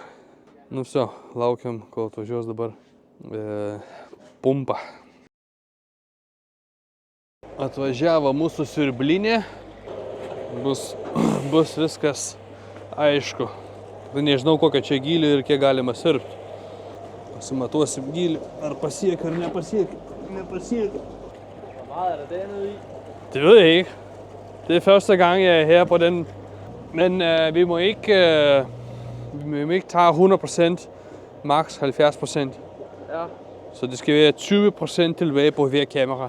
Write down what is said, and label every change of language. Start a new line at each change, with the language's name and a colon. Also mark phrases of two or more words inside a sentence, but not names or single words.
Lithuanian: Nu viso, laukiam, kol atvažiuos dabar pumpa. Atvažiavo mūsų siurblinė. Bus viskas aišku. Nežinau, kokio čia gylį ir kiek galima siurbti. Pasimatuosim gylį. Ar pasiekia, ar nepasiekia. Nepasiekia.
Danish: Hvor meget er der dernede i? Det ved jeg ikke. Det er første gang, jeg er her på den. Men vi må ikke tage 100%, maks 70%. Ja. Så det skal være 20% tilbage på hver kamera.